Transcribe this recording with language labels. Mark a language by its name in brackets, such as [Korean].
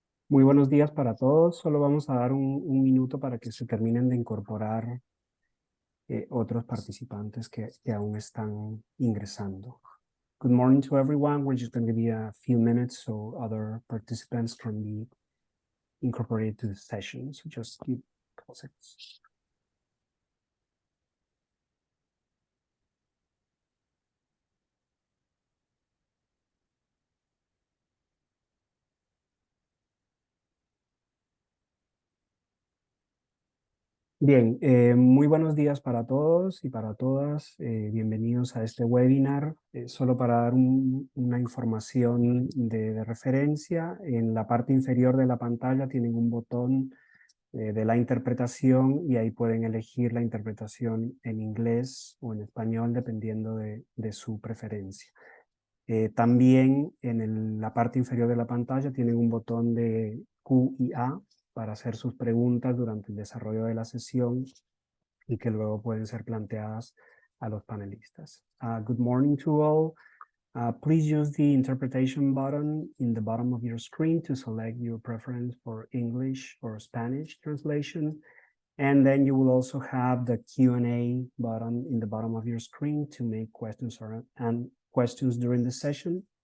[Spanish] Muy buenos días para todos. Solo vamos a dar un minuto para que se terminen de incorporar otros participantes que aún están ingresando. [English] Good morning to everyone. We're just going to give you a few minutes so other participants can be incorporated to the session. So just give a couple seconds. [Spanish] Bien, muy buenos días para todos y para todas. Bienvenidos a este webinar. Solo para dar una información de referencia, en la parte inferior de la pantalla tienen un botón de la interpretación y ahí pueden elegir la interpretación en inglés o en español dependiendo de su preferencia. También la parte inferior de la pantalla tienen un botón de Q y A para hacer sus preguntas durante el desarrollo de la sesión y que luego pueden ser planteadas a los panelistas. [English] Good morning to all. Please use the interpretation button in the bottom of your screen to select your preference for English or Spanish translation. And then you will also have the Q&A button in the bottom of your screen to make questions and questions during the session.